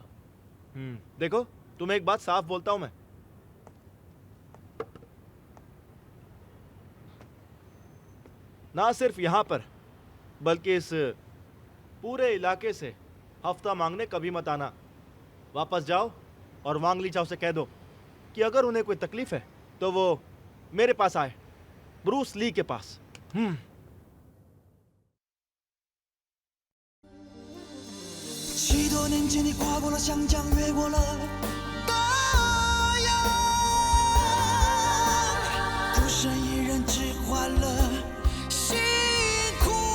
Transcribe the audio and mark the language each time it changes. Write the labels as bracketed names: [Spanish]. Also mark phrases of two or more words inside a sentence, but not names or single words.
[Hindi] देखो, तुम्हें एक बात साफ बोलता हूं मैं, ना सिर्फ यहाँ पर बल्कि इस पूरे इलाके से हफ्ता मांगने कभी मत आना। वापस जाओ और वांगली चाव से कह दो कि अगर उन्हें कोई तकलीफ है तो वो मेरे पास आए, ब्रूस ली के पास। [Chinese] 许多年前，你跨过了湘江，越过了大洋，孤身一人，只换了辛苦。